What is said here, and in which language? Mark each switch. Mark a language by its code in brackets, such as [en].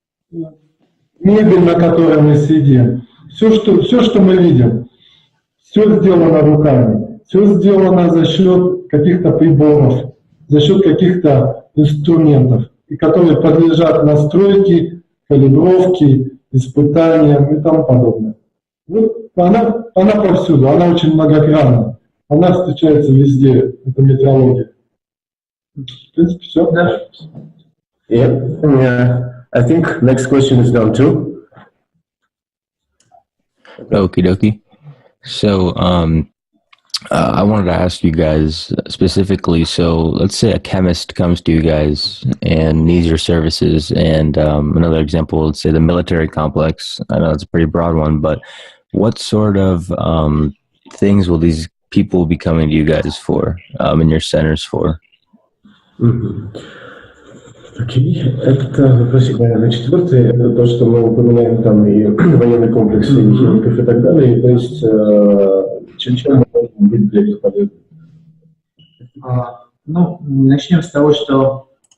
[ru] Мебель, на которой мы сидим, все, что мы видим, все сделано руками, все сделано за счет каких-то приборов, за счет каких-то инструментов, и которые подлежат настройке, калибровке, испытаниям и тому подобное. Вот она повсюду, она очень многогранна, она встречается везде, это метрология. В принципе, все. [en] Yeah. I think next question is down too. Okie dokie. So, I wanted to ask you guys specifically, so let's say a chemist comes to you guys and needs your services, and another example, let's say the military complex. I know it's a pretty broad one, but what sort of things will these people be coming to you guys for, in your centers for? [ru] Окей, это вопросик, наверное, четвертый, это то, что мы упоминаем там и военный комплекс, и химиков и так далее, то есть чем мы можем быть для них полезны? Ну, начнем с того, что...